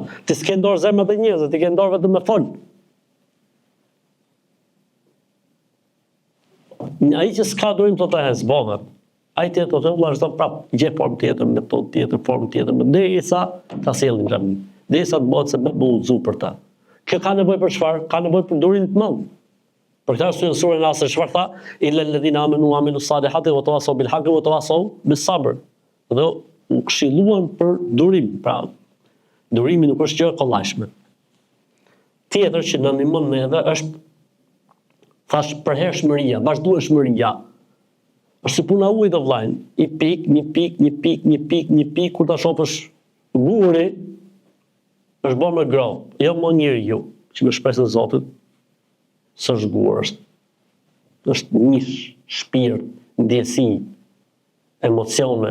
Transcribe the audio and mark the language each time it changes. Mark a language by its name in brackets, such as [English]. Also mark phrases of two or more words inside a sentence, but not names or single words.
[Albanian] Ti s'ke dorë zemrat e njerëzve, ti ke dorë vetëm me fol. Ai që s'ka durim të të zbohet. Ai tjetër të vazhdon prap, gjej formë tjetër, metodë tjetër, formë tjetër, derisa ta sjellin xhamin. Derisa të bëhet se bëhet udhëzu për ta. Kjo ka nevojë për çfarë? Ka nevojë për durim të madh. Për këtë arsye surën Asr çfarë tha? [Arabic] إلا الذين آمنوا وعملوا الصالحات وتواصوا بالحق وتواصوا بالصبر. [Albanian] Dhe u këshilluan për durim, pra. Durimi nuk është gjë e kollajshme. Tjetër që na ndihmon neve është thash përhershmëria, vazhdueshmëria. Është si puna ujit të vllajnë, një pik, kur ta shohësh guri, është bërë me grop, jo më njeriu, që me shpresën e Zotit, s'është gur, është një shpirt, ndjesi, emocione.